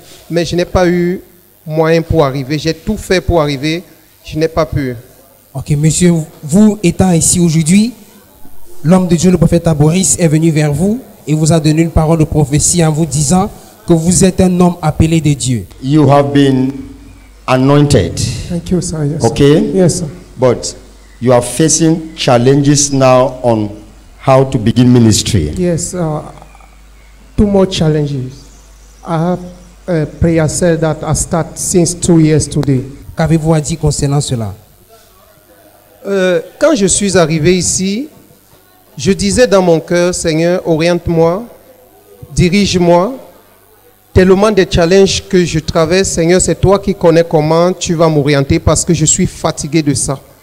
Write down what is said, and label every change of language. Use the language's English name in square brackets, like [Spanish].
[French] mais je n'ai pas eu moyen pour arriver. J'ai tout fait pour arriver, je n'ai pas pu. Ok, monsieur, vous étant ici aujourd'hui, l'homme de Dieu, le prophète Boris, est venu vers vous et vous a donné une parole de prophétie en vous disant que vous êtes un homme appelé de Dieu. [English] You have been anointed. Thank you, sir. Yes, Okay? Yes, sir. But you are facing challenges now on how to begin ministry. Yes, two more challenges. I have a prayer cell that I start since 2 years today. [French] Qu'avez-vous à dire concernant cela? Quand je suis arrivé ici, je disais dans mon cœur, Seigneur, oriente-moi, dirige-moi. Tellement de challenges que je traverse, Seigneur, c'est toi qui connais comment tu vas m'orienter parce que je suis fatigué de ça.